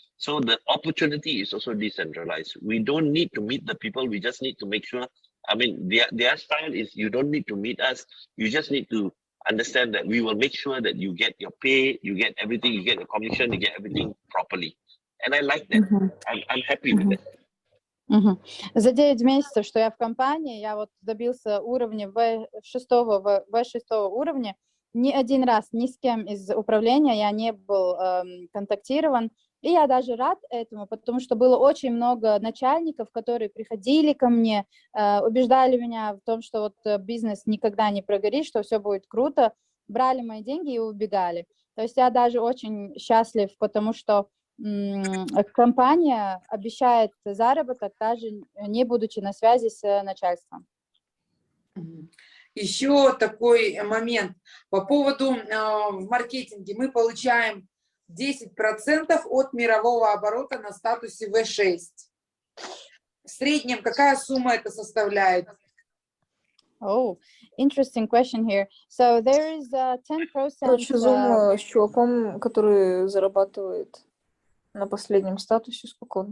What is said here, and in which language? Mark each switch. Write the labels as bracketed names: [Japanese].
[English] So the opportunity is also decentralized. We don't need to meet the people. We just need to make sure, I mean, their style is you don't need to meet us. You just need to understand that we will make sure that you get your pay, you get everything, you get your commission, you get everything properly. And I like that. I'm happy with that. [Russian] За 9 месяцев, что я в компании, я вот добился уровня V6 уровня. Ни один раз ни с кем из управления я не был контактирован. И я даже рад этому, потому что было очень много начальников, которые приходили ко мне, убеждали меня в том, что вот бизнес никогда не прогорит, что все будет круто, брали мои деньги и убегали. То есть я даже очень счастлив, потому что компания обещает заработок, даже не будучи на связи с начальством. Еще такой момент по поводу в маркетинге. Мы получаем 10% от мирового оборота на статусе V6. В среднем какая сумма это составляет? [English] Oh, interesting question here. So there is 10%. [Russian] Короче, Zoom с чуваком, который зарабатывает на последнем статусе, сколько он?